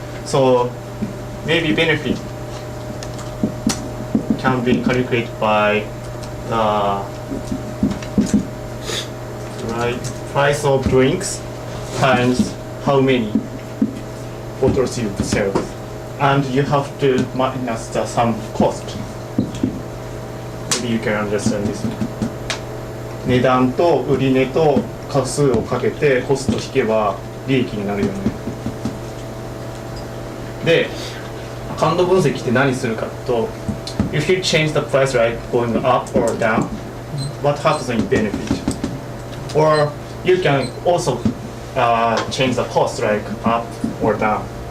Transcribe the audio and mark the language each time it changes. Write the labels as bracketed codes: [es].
[en] So maybe benefit can be calculated by the price of drinks times how many bottles you sell, and you have to minus some cost. Maybe you can understand this. [ja] 値段と売値と価数をかけてコスト引けば利益になるよね。で、感度分析って何するかと、 [en] if you change the price right going up or down, what happens in benefit? Or you can also change the cost like up or down.